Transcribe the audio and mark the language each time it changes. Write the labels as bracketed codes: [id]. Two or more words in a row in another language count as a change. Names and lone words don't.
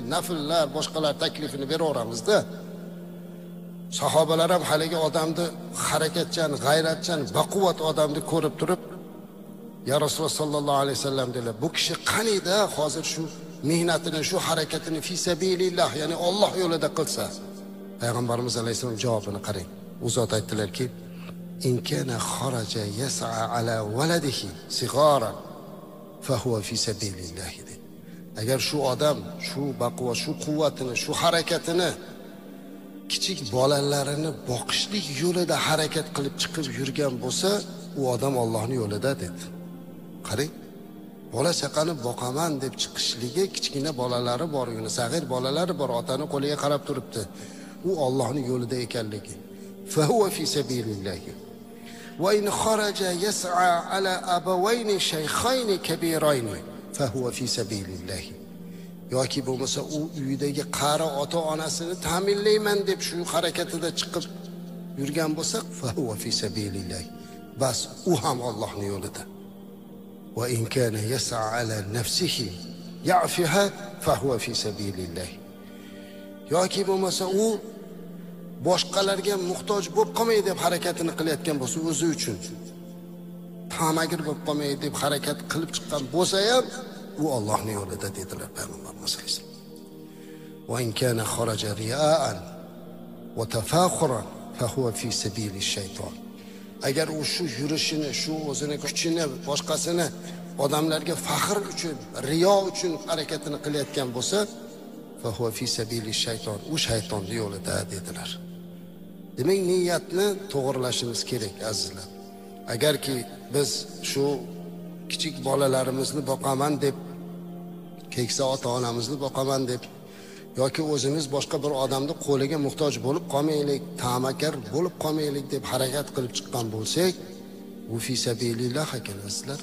[uz] Nafllar, boshqalar taklifini beraveramizda. Sahobalar ham haligi odamni harakatchan, g'ayratchan, baquvvat odamni ko'rib turib, [ar] يا رسول الله صلى الله عليه وسلم [uz] dedilar, bu kishi qaniyda hozir shu mehnatini, shu harakatini [ar] في سبيل الله, [uz] ya'ni Alloh yo'lida qilsa. Payg'ambarimiz alayhisalom javobini qarang. U zot aytdilarki, [ar] إن كان خرج يسعى على ولده صغارا فهو في سبيل الله. [uz] Agar shu odam shu baquvvat, shu quvvatini, shu harakatini kichik bolalarini boqishlik yo'lida harakat qilib chiqib yurgan bo'lsa, u odam Allohning yo'lida dedi. Qarang, bola chaqani boqaman deb chiqishligi, kichkina bolalari bor, ya'ni sag'ir bolalari bor, otani qo'liga qarab turibdi. U Allohning yo'lida ekanligi. [ar] فهو في سبيل الله. وإن خرج يسعى على أبوين شيخين كبيرين فهو في سبيل الله. [uz] Yoki bo'lmasa u uyidagi qari ota-onasini ta'minlayman deb shu harakatida chiqib yurgan bo'lsa, [ar] فهو في سبيل الله. [uz] Bas u ham Allohning yo'lida. [ar] وإن كان يسعى على نفسه يعفها فهو في سبيل الله. [uz] Yoki bo'lmasa u boshqalarga muhtoj bo'lib qolmay deb harakatini qilayotgan bo'lsa, o'zi uchun tamagir bo'lib qolmay deb harakat qilib chiqqan bo'lsa ham, u Allohning yo'lida dedilar Payg'ambarimiz alayhisalom. [ar] وإن كان خرج رياء وتفاخرا فهو في سبيل الشيطان. [uz] Agar u shu yurishini, shu o'zini kuchini, boshqasini odamlarga faxr uchun, riyo uchun harakatini qilayotgan bo'lsa, [ar] فهو في سبيل الشيطان. [uz] U shaytonning yo'lida dedilar. Demak, niyatni to'g'rilashimiz kerak azizlar. Agarki biz shu kichik bolalarimizni boqaman deb, keksa ota-onamizni boqaman deb yoki o'zimiz boshqa bir odamni qo'liga muhtoj bo'lib qolmaylik, ta'makar bo'lib qolmaylik deb harakat qilib chiqqan bo'lsak, bu [ar] في سبيل الله [uz] ekanlar.